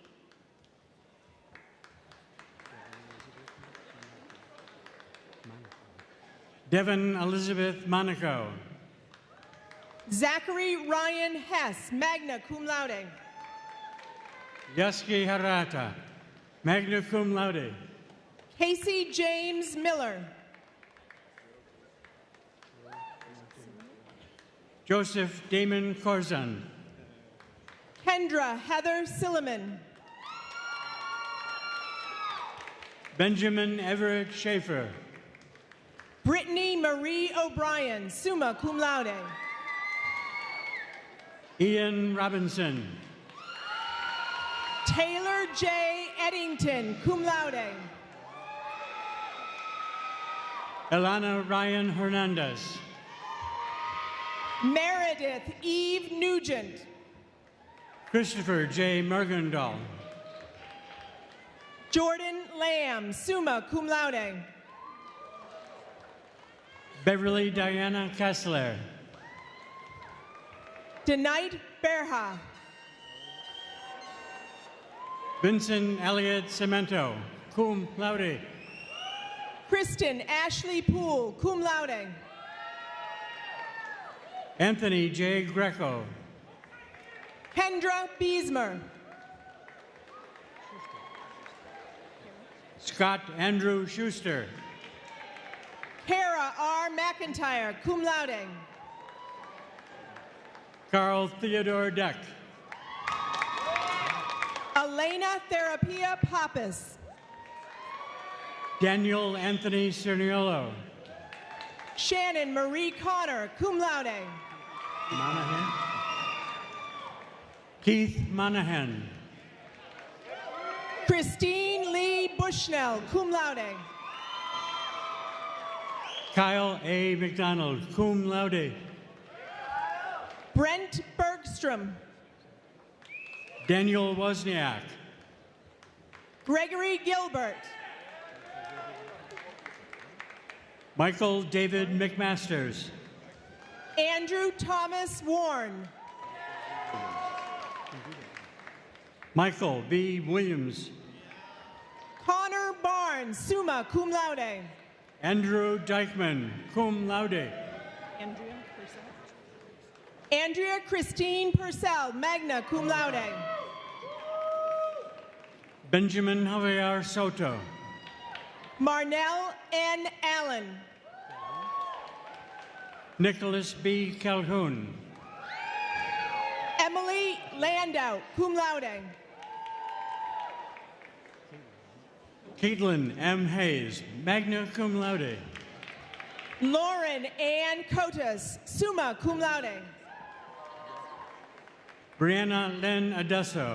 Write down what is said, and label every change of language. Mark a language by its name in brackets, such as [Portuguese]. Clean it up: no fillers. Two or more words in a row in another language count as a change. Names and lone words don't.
[English] Devin Elizabeth Monaco. Zachary Ryan Hess, [Latin] magna cum laude. [English] Yaski Harata, [Latin] magna cum laude. [English] Casey James Miller. Joseph Damon Corzan. Kendra Heather Silliman. Benjamin Everett Schaefer. Brittany Marie O'Brien, [Latin] summa cum laude. [English] Ian Robinson. Taylor J. Eddington, [Latin] cum laude. [English] Elana Ryan Hernandez. Meredith Eve Nugent. Christopher J. Mergendal. Jordan Lamb, [Latin] summa cum laude. [English] Beverly Diana Kessler. Denite Berha. Vincent Elliott Cemento, [Latin] cum laude. [English] Kristen Ashley Poole, [Latin] cum laude. [English] Anthony J. Greco. Kendra Beesmer. Scott Andrew Schuster. Kara R. McIntyre, [Latin] cum laude. [English] Carl Theodore Deck. Elena Therapia Pappas. Daniel Anthony Cerniolo. Shannon Marie Connor, [Latin] cum laude. [English] Monahan. Keith Monahan. Christine Lee Bushnell, [Latin] cum laude. [English] Kyle A. McDonald, [Latin] cum laude. [English] Brent Bergstrom. Daniel Wozniak. Gregory Gilbert. Michael David McMasters. Andrew Thomas Warren. Michael B. Williams. Connor Barnes, [Latin] summa cum laude. [English] Andrew Dykman, [Latin] cum laude. [English] Andrea Christine Purcell, [Latin] magna cum laude. [English] Benjamin Javier Soto. Marnell N. Allen. Nicholas B. Calhoun. Emily Landau, [Latin] cum laude. [English] Caitlin M. Hayes, [Latin] magna cum laude. [English] Lauren Ann Cotas, [Latin] summa cum laude. [English] Brianna Lynn Adesso.